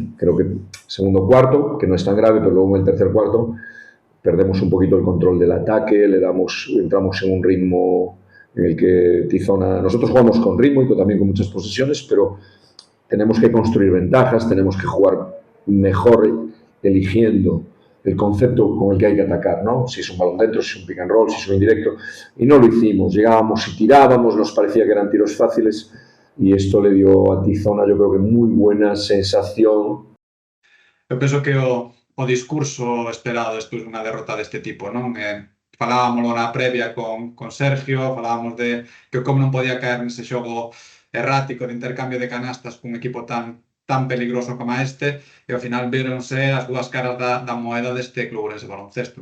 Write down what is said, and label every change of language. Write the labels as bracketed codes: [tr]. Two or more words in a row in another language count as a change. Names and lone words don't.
[es] Creo que segundo cuarto, que no es tan grave, pero luego en el tercer cuarto perdemos un poquito el control del ataque, entramos en un ritmo en el que Tizona, nosotros jugamos con ritmo y también con muchas posesiones, pero tenemos que construir ventajas, tenemos que jugar mejor eligiendo el concepto con el que hay que atacar, ¿no? Si es un balón dentro, si es un [en] pick and roll, [es] si es un indirecto. Y no lo hicimos. Llegábamos y tirábamos, nos parecía que eran tiros fáciles y esto le dio a Tizona, yo creo que muy buena sensación. [gl] Eu penso que o discurso esperado despois dunha derrota deste tipo, non? Falábamos na previa con Sergio, falábamos de que como non podía caer nese xogo errático de intercambio de canastas cun equipo tan peligroso como este, e ao final víronse as dúas caras da moeda deste Club Ourense Baloncesto.